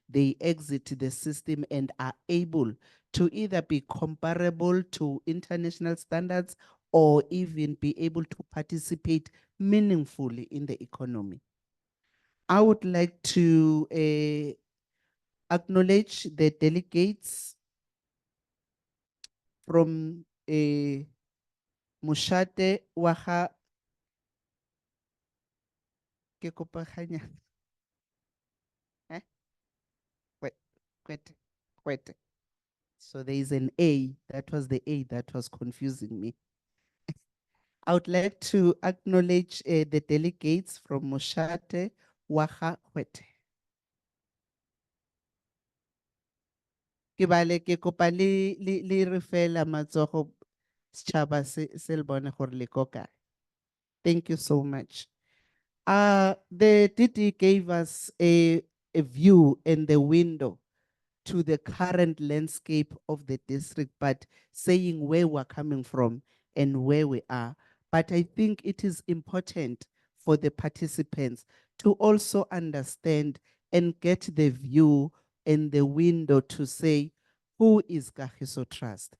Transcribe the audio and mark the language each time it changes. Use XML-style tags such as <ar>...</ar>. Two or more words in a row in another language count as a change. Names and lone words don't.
<en>and are able to either be comparable to international standards or even be able to participate meaningfully in the economy. I would like to acknowledge the delegates from Mushate Waha</en> <tn>ke kopa kganyana.</tn> <en>Kwete. So there is an A. That was the A that was confusing me. I would like to acknowledge the delegates from Moshate, Waha, Hwete.</en> <tn>Ke bale ke kopa le re fela matsogo setšhaba se le bone gore le ko kae.</tn> <en>Thank you so much. The DD gave us a view in the window to the current landscape of the district, but saying where we're coming from and where we are. But I think it is important for the participants to also understand and get the view and the window to say, who is Kagiso Trust?</en>